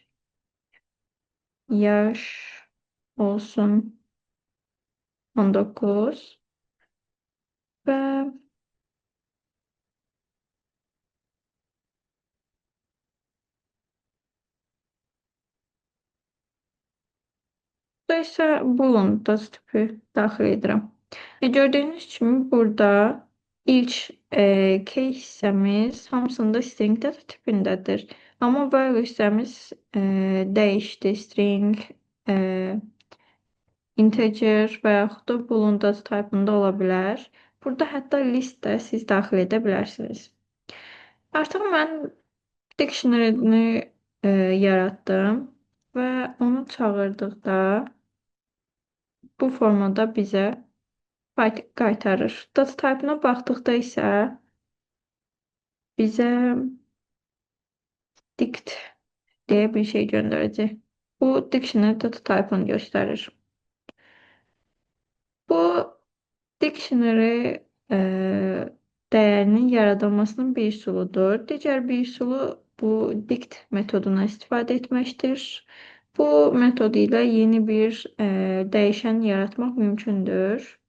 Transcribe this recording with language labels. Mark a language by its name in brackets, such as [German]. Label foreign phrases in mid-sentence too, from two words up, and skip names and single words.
[Azerbaijani] Yaş olsun 19 və burada isə boolean data tipi daxil edirəm. Gördüyünüz kimi burada ilk case hissəmiz hamısında string data tipindədir. Amma value hissəmiz dəyişdi, [English] string, integer [Azerbaijani] və yaxud da [English] boolean data type-ında [Azerbaijani] ola bilər. Burada hətta list də siz daxil edə bilərsiniz. Artıq mən dictionary-ni yaratdım və onu çağırdıqda bu formada bizə qaytarır. [English] Data type-ına [Azerbaijani] baxdıqda isə bizə dict deyə bir şey göndərəcək. Bu [English] dictionary data type-ını [Azerbaijani] göstərir. Bu dictionary dəyərinin yaradılmasının bir üsuludur. Digər bir üsulu bu dict metoduna istifadə etməkdir. Bu metod ilə yeni bir dəyişən yaratmaq mümkündür.